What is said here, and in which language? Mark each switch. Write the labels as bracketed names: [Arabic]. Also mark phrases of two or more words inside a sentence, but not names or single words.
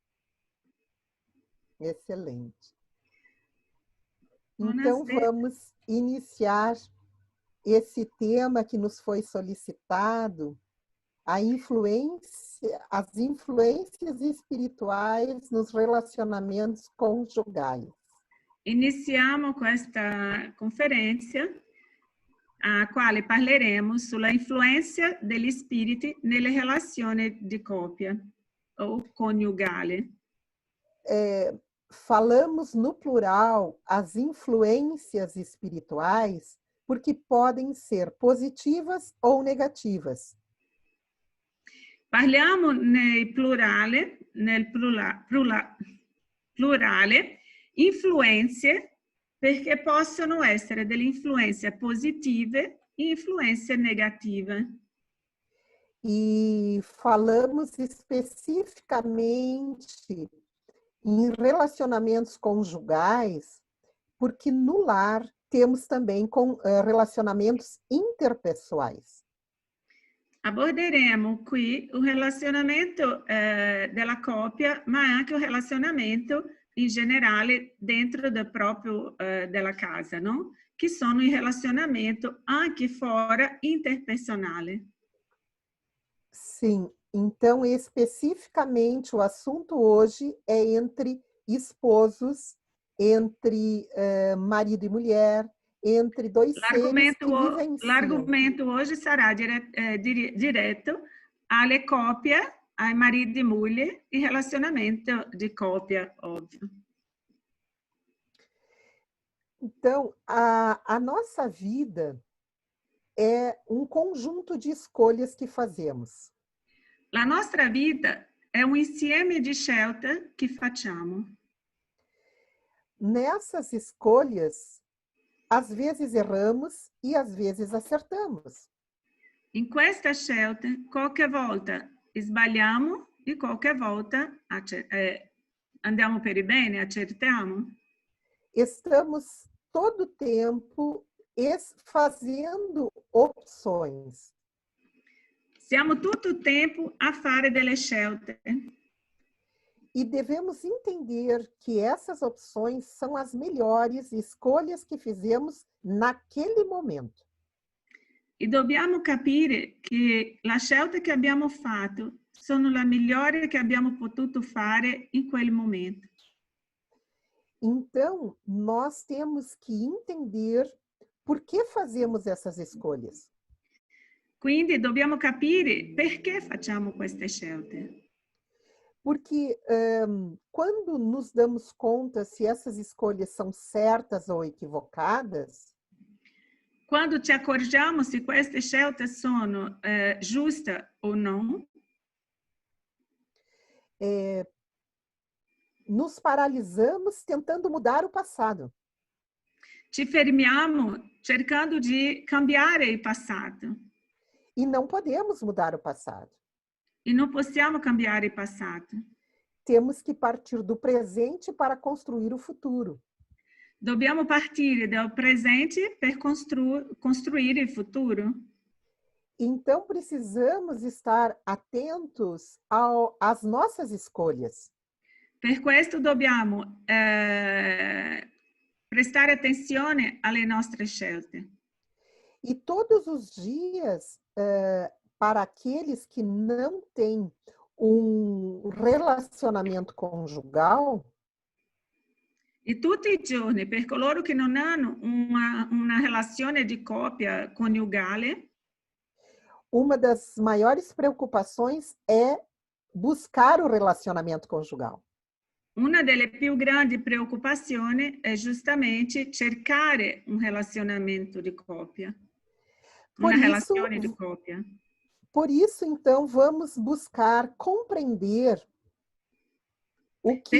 [Portuguese] Excelente. Então, vamos iniciar esse tema que nos foi solicitado, as influências espirituais nos relacionamentos conjugais. [Italian] Iniziamo questa conferenza a quale parleremo sulla influenza degli spiriti nelle relazioni di coppia ou coniugale. [Portuguese] Falamos no plural as influências espirituais porque podem ser positivas ou negativas. [Italian] Parliamo nel plurale, influenze, perché possono essere delle influenze positive e influenze negative. [Portuguese] E falamos especificamente em relacionamentos conjugais, porque no lar temos também relacionamentos interpessoais. [Italian] Aborderemo qui il relazionamento della coppia, ma anche il relazionamento in generale dentro della casa, no? Che sono in relacionamento anche fora interpersonale. [Portuguese] Sim, então especificamente o assunto hoje é entre esposos, entre marido e mulher, entre dois seres que vivenciam. [Italian] L'argomento hoje sarà diretto alle coppie, ai mariti e moglie, e [Portuguese] relacionamento de [Italian] coppia, óbvio. [Portuguese] Então, a nossa vida é um conjunto de escolhas que fazemos. [Italian] La nostra vita è un insieme di scelte che facciamo. [Portuguese] Nessas escolhas, às vezes erramos e às vezes acertamos. [Italian] In questa scelta, qualche volta sbagliamo e qualche volta andiamo per il bene, acertiamo. [Portuguese] Estamos todo tempo fazendo opções. [Italian] Siamo tutto il tempo a fare delle scelte. [Portuguese] E devemos entender que essas opções são as melhores escolhas que fizemos naquele momento. [Italian] E dobbiamo capire che la scelta che abbiamo fatto sono la migliore che abbiamo potuto fare in quel momento. [Portuguese] Então, nós temos que entender por que fazemos essas escolhas. [Italian] Quindi dobbiamo capire perché facciamo queste scelte. [Portuguese] Porque quando nos damos conta se essas escolhas são certas ou equivocadas, [Italian] Quando ci accorgiamo se queste scelte sono giuste o non, [Portuguese] nos paralisamos tentando mudar o passado. [Italian] ci fermiamo cercando di cambiare il passato. [Portuguese] E não podemos mudar o passado. [Italian] E non possiamo cambiare il passato. [Portuguese] Temos que partir do presente para construir o futuro. [Italian] Dobbiamo partire dal presente per costruire il futuro. [Portuguese] Então, precisamos estar atentos às nossas escolhas. [Italian] Per questo dobbiamo prestare attenzione alle nostre scelte. [Portuguese] E todos os dias, para aqueles que não têm um relacionamento conjugal, [Italian] E tutti i giorni, per coloro che non hanno una relazione di coppia coniugale, [Portuguese] uma das maiores preocupações é buscar o relacionamento conjugal. [Italian] una delle più grandi preoccupazioni è giustamente cercare un relazionamento di coppia, una relazione di coppia. [Portuguese] Por isso, então, vamos buscar compreender o que